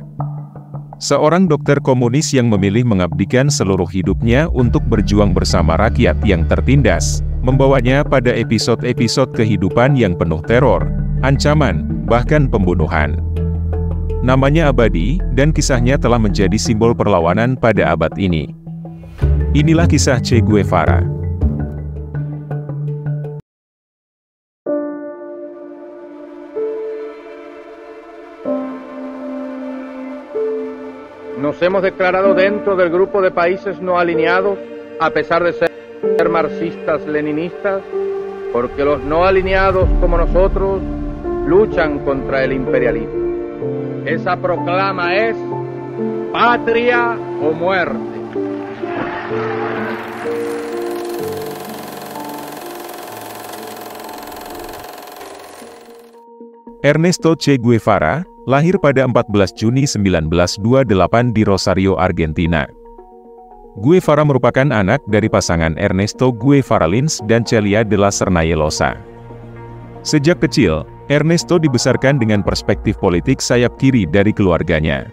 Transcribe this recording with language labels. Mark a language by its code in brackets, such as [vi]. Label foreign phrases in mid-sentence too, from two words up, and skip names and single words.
[id] Seorang dokter komunis yang memilih mengabdikan seluruh hidupnya untuk berjuang bersama rakyat yang tertindas, membawanya pada episode-episode kehidupan yang penuh teror, ancaman, bahkan pembunuhan. Namanya abadi, dan kisahnya telah menjadi simbol perlawanan pada abad ini. Inilah kisah Che Guevara. [es] Nos hemos declarado dentro del grupo de países no alineados, a pesar de ser marxistas-leninistas, porque los no alineados como nosotros luchan contra el imperialismo. Esa proclama es patria o muerte. [id] Ernesto Che Guevara, lahir pada 14 Juni 1928 di Rosario, Argentina. Guevara merupakan anak dari pasangan Ernesto Guevara Lins dan Celia de la Sernayelosa. Sejak kecil, Ernesto dibesarkan dengan perspektif politik sayap kiri dari keluarganya.